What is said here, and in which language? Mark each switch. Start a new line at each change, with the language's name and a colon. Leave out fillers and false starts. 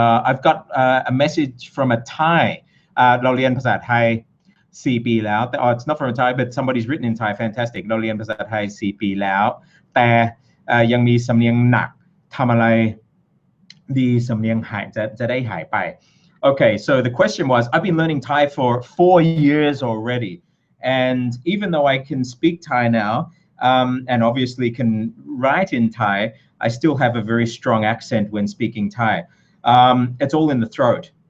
English: I've got a message from a Thai.
Thai: เราเรียนภาษาไทย4 ปีแล้วแต่
English: it's not from a Thai but somebody's written in Thai. Fantastic.
Thai: เราเรียนภาษาไทย4 ปีแล้วแต่ยังมีสำเนียงหนักทำอะไรดีสำเนียงหายจะได้หายไป.
English: Okay, so the question was, I've been learning Thai for 4 years already. And even though I can speak Thai now, and obviously can write in Thai, I still have a very strong accent when speaking Thai. It's all in the throat.